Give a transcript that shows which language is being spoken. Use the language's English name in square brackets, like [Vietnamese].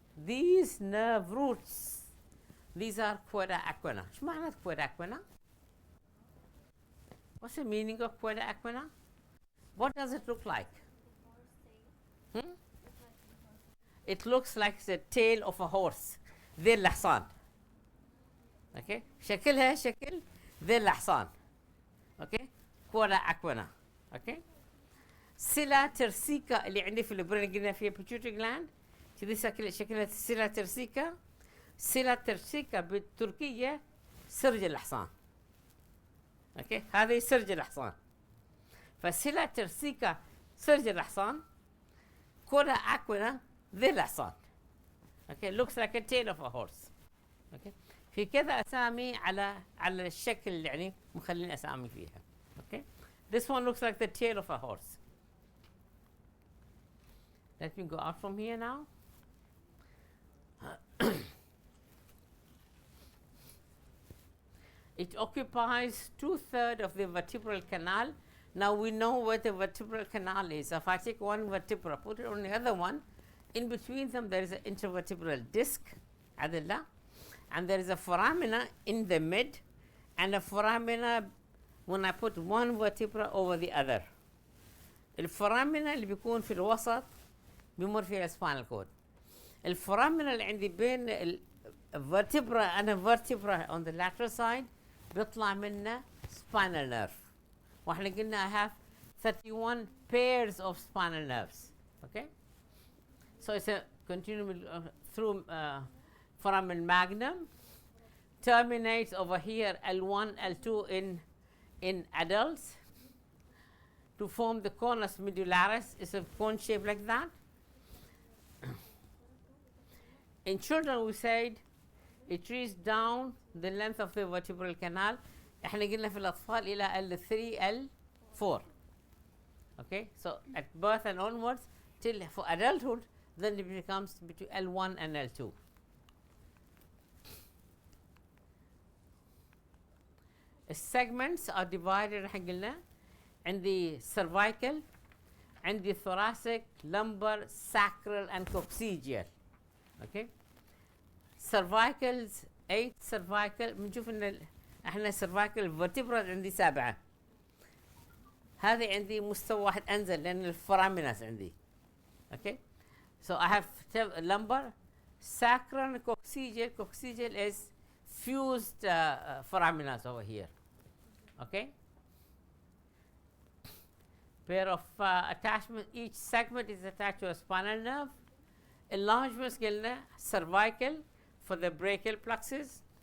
[English] These nerve roots, these are cauda equina. [Arabic] شو معنى cauda equina? [English] What's the meaning of cauda equina? What does it look like? It looks like the tail of a horse. [Arabic] ذيل الحصان. Okay, شكلها شكل ذيل الحصان. [English] Okay, cauda equina. [Arabic] Okay, سيلا ترسيكا اللي عندي في البرين قلنا فيها pituitary gland. كذي شكلها سيلا ترسيكا. سيلا ترسيكا بالتركية سرج الحصان. اوكي، هذه سرج الحصان. فسيلا ترسيكا سرج الحصان. كودا اكوينا ذيل الحصان. [English] Okay, looks like a tail of a horse. [Arabic] اوكي، في كذا اسامي على الشكل اللي يعني مخلين اسامي فيها. [English] Okay, this one looks like the tail of a horse. Let me go out from here now. It occupies 2/3 of the vertebral canal. Now we know what the vertebral canal is. If I take one vertebra, put it on the other one, in between them there is an intervertebral disc, adilla, and there is a foramina in the mid, and a foramina when I put one vertebra over the other. [Arabic] الفورامينا اللي بيكون في الوسط بيمر فيها السباينال كود. الفورامينا اللي عندي بين الفرتبرا انا [English] vertebra on the lateral side [Arabic] بيطلع منه spinal nerve. واحنا قلنا [English] I have 31 pairs of spinal nerves. Okay, so it's a continuum through foramen magnum, terminates over here L1 L2 in adults to form the conus medullaris. It's a cone shape like that. In children we said it reaches down the length of the vertebral canal. [Arabic] احنا قلنا في الأطفال إلى L3 L4. [English] Okay, so at birth and onwards till for adulthood, then it becomes between L1 and L2. Segments are divided [Arabic] احنا قلنا [English] in the cervical, and the thoracic, lumbar, sacral, and coccygeal. Okay, cervicals 8 cervical. [Arabic] بنشوف ان احنا cervical vertebrae عندي 7. هذه عندي مستوى واحد انزل لان الفوراميناس عندي. [English] Okay, so I have lumbar, sacral, and coccygeal. Coccygeal is fused foraminals over here. Okay, pair of attachment. Each segment is attached to a spinal nerve. Enlargements قلنا cervical for the brachial plexus,